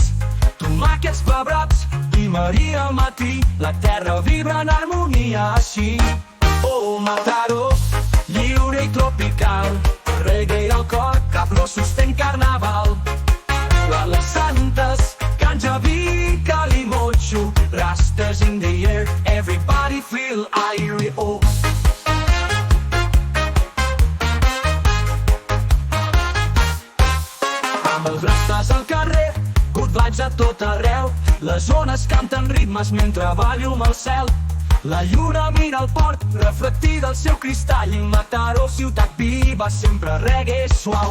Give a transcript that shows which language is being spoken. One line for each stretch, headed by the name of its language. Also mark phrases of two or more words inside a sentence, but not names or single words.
Catalan: Tomàquets, pebrots i Maria al matí, la terra vibra en harmonia així. Oh, Mataró, lliure i tropical, reggae al cor, capgrossos fent carnaval. Les santes, ganja, vi, calimocho, rastes
English: in the air, everybody feel airy, oh.
Catalan: Amb els rastes al carrer,
English: good vibes
Catalan: a tot arreu, les ones canten ritmes mentre va llum al cel. La lluna mira el port, reflectida al seu cristall, i Mataró, ciutat viva, sempre reggae suau.